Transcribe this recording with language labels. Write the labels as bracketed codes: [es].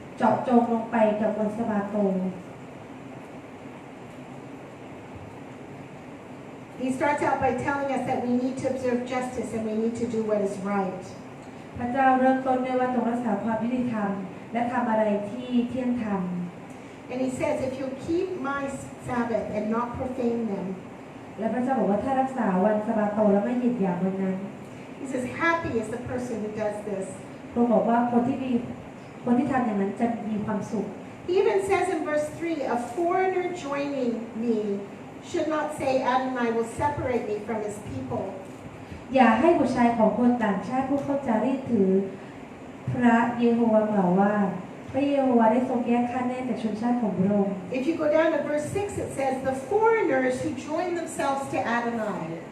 [th] เจาะจงลงไปกับวันสะบาโต [en] He starts out by telling us that we need to observe justice and we need to do what is right. [th] พระเจ้าเริ่มต้นด้วยว่าจงรักษาความยุติธรรมและทำอะไรที่เที่ยงธรรม [en] And he says, if you keep my Sabbath and not profane them, [th] และพระเจ้าบอกว่าถ้ารักษาวันสะบาโตแล้วไม่เหยียดหยามวันนั้น [en] he says, happy is the person who does this. [th] พระองค์บอกว่าคนที่ทำอย่างนั้นจะมีความสุข [en] He even says in verse 3, a foreigner joining me should not say, Adonai will separate me from his people. [th] อย่าให้บุตรชายของคนต่างชาติผู้เข้าจารีตถือพระเยโฮวากล่าวว่าพระเยโฮวาได้ทรงแยกข้าแน่จากชนชาติของพระองค์ [en] If you go down to verse 6, it says, the foreigners who join themselves to Adonai.